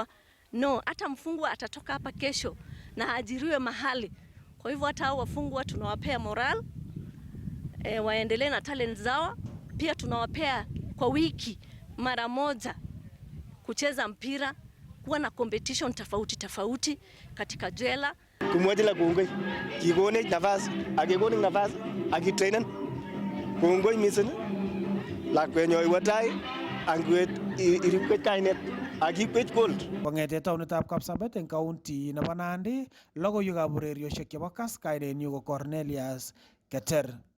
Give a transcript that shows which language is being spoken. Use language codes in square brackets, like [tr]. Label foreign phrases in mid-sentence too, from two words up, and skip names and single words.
[sw] No, hata mfungwa atatoka hapa kesho na ajiriwe mahali. Kwa hivyo hata hao wafungwa tunawapea moral, waendelee na talent zao. Pia tunawapea kwa wiki mara 1 kucheza mpira, kuwa na competition tofauti katika jela. [kln] Kumwajila kongoi kikonech nafasi akikonin nafasi akitrainen kongoi mising lakwenyo iwe tai angwet irikwech kainet akikwech gold. Kong'ete taonitab Kapsabet eng county nebo Nandi, logoiwekab ureriosiek chebo Kass, kainenyu ko Cornelius Keter.